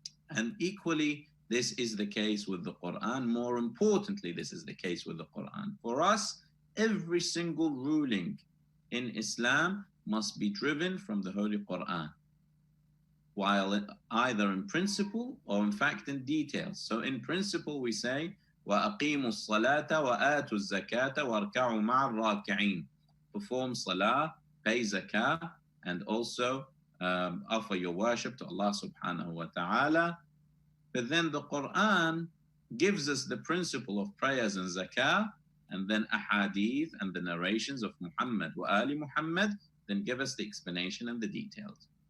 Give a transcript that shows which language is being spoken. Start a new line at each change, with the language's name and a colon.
English: And equally, this is the case with the Quran. More importantly, this is the case with the Quran. For us, every single ruling in Islam must be driven from the Holy Quran, while either in principle or in fact in details. So in principle we say,
Arabic: وَأَقِيمُوا الصَّلَاةَ وَآتُوا الزَّكَاةَ وَارْكَعُوا مَعَ الرَّاكِعِينَ.
English: Perform salah, pay zakah, and also offer your worship to Allah subhanahu wa ta'ala. But then the Quran gives us the principle of prayers and zakah, and then ahadith and the narrations of Muhammad wa Ali Muhammad, then give us the explanation and the details.